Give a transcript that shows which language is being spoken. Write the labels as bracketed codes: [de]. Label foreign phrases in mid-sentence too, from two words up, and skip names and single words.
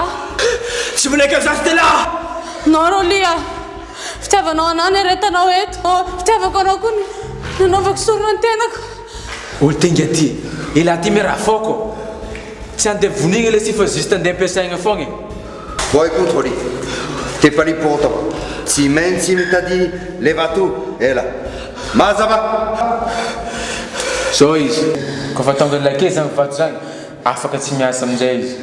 [mg] Tsy manaiky za ty là. No Rolia. Fitiavanao anahy ny aretanao eto. Fitiavako anao koa nanaovako sorona ny tenako. Olo tenga ty. Ila ty mi raha foko. Tsy andeha vonigna le si fa juste andeha ampiasaigna foagna. [fr] Boy contrôler. T'es pas l'important. [mg] Tsy maintsy mitady levato. Ela. Mazava. So izy. Kofa tonga lake zany vato zany, afaka tsy miasa amin'izay izy.